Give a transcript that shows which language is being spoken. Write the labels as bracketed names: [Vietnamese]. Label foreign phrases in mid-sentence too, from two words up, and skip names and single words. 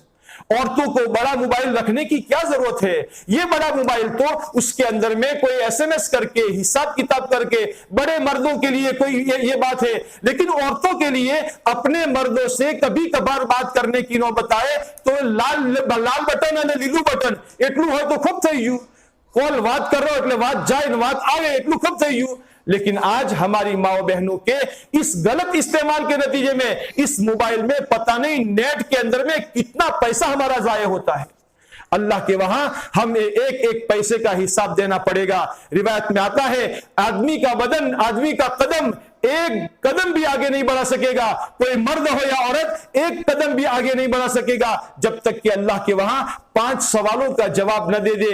[Urdu] عورتوں کو بڑا موبائل رکھنے کی کیا ضرورت ہے؟ یہ بڑا موبائل تو اس کے اندر میں کوئی SMS کر کے، حساب کتاب کر کے، بڑے مردوں کے لیے کوئی یہ بات ہے، لیکن عورتوں کے لیے اپنے مردوں سے کبھی کبھار بات کرنے کی نوبت آئے تو لال بٹن [Gujarati] અને લીલું બટન એટલું હોય તો ખૂબ થઈ ગયું، કોલ વાત કરો એટલે વાત જાય ને વાત આવે એટલું ખૂબ થઈ ગયું۔ [Urdu] لیکن آج ہماری ماں و بہنوں کے اس غلط استعمال کے نتیجے میں اس موبائل میں پتہ نہیں نیٹ کے اندر میں کتنا پیسہ ہمارا ضائع ہوتا ہے۔ اللہ کے وہاں ہم ایک پیسے کا حساب دینا پڑے گا۔ روایت میں آتا ہے آدمی کا بدن، آدمی کا قدم ایک قدم بھی آگے نہیں بڑھا سکے گا، کوئی مرد ہو یا عورت ایک قدم بھی آگے نہیں بڑھا سکے گا جب تک کہ اللہ کے وہاں 5 سوالوں کا جواب نہ دے دے۔